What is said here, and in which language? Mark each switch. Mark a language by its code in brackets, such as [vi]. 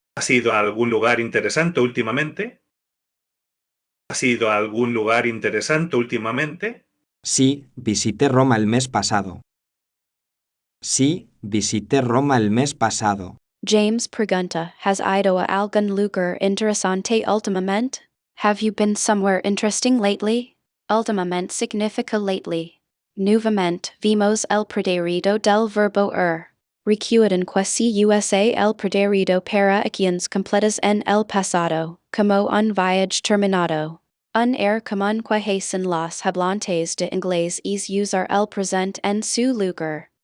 [es] ¿Has ido a algún lugar interesante últimamente? ¿Has ido a algún lugar interesante últimamente? Sí, visité Roma el mes pasado. Sí, visité Roma el mes pasado. James pregunta, ¿has ido a algún lugar interesante últimamente? [en] Have you been somewhere interesting lately? [es] Últimamente significa lately. Nuevamente, vimos el pretérito del verbo Recuerden que se usa el pretérito para acciones completas en el pasado, como un viaje terminado. Un común que hacen los hablantes de inglés es usar el presente en su lugar.